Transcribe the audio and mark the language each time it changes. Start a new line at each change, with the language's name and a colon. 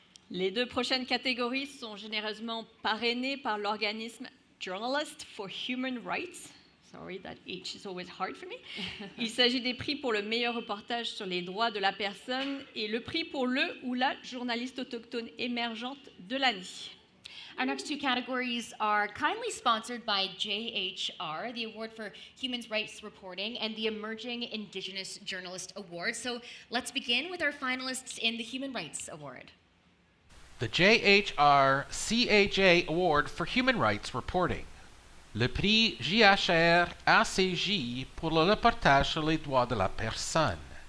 French: Les 2 prochaines catégories sont généreusement parrainées par l'organisme Journalist for Human Rights.
English: Sorry, that H is always hard for me.
French: Il s'agit des prix pour le meilleur reportage sur les droits de la personne et le prix pour le ou la journaliste autochtone émergente de l'année.
English: Our next 2 categories are kindly sponsored by JHR, the Award for Human Rights Reporting, and the Emerging Indigenous Journalist Award. So let's begin with our finalists in the Human Rights Award. The JHR CAJ Award for Human Rights Reporting.
French: Le prix JHR ACJ pour le reportage sur les droits de la personne.